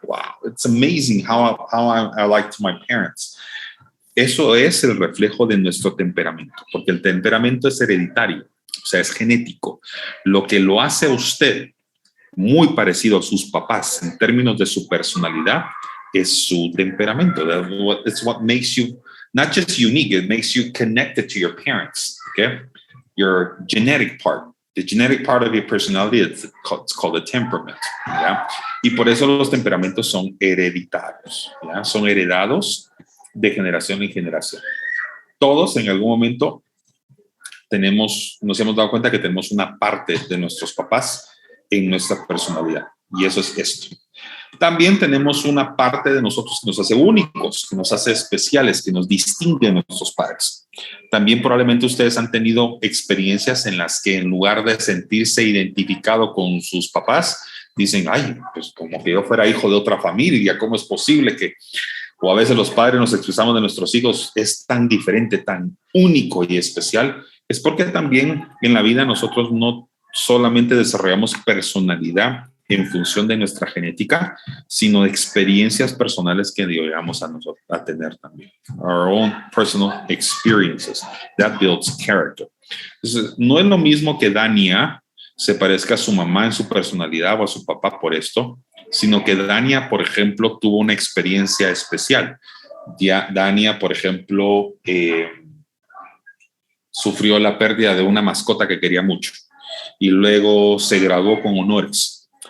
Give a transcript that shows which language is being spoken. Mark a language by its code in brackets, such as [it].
[en] Wow, it's amazing how I like to my parents. [es] Eso es el reflejo de nuestro temperamento, porque el temperamento es hereditario, o sea, es genético. Lo que lo hace a usted muy parecido a sus papás en términos de su personalidad es su temperamento. [en] It's what makes you not just unique, it makes you connected to your parents, okay? Your genetic part. The genetic part of your personality, it's called a temperament, ¿ya? [es] Y por eso los temperamentos son hereditarios, ¿ya? Son heredados de generación en generación. Todos en algún momento nos hemos dado cuenta que tenemos una parte de nuestros papás en nuestra personalidad, y eso es esto. También tenemos una parte de nosotros que nos hace únicos, que nos hace especiales, que nos distingue de nuestros padres. También probablemente ustedes han tenido experiencias en las que en lugar de sentirse identificado con sus papás, dicen, ay, pues como que yo fuera hijo de otra familia, ¿cómo es posible que... O a veces los padres nos expresamos de nuestros hijos, es tan diferente, tan único y especial? Es porque también en la vida nosotros no solamente desarrollamos personalidad en función de nuestra genética, sino de experiencias personales que llegamos a tener también. [en] Our own personal experiences. That builds character. [es] Entonces, no es lo mismo que Dania se parezca a su mamá en su personalidad o a su papá por esto, sino que Dania, por ejemplo, tuvo una experiencia especial. Dania, por ejemplo, sufrió la pérdida de una mascota que quería mucho y luego se graduó con honores.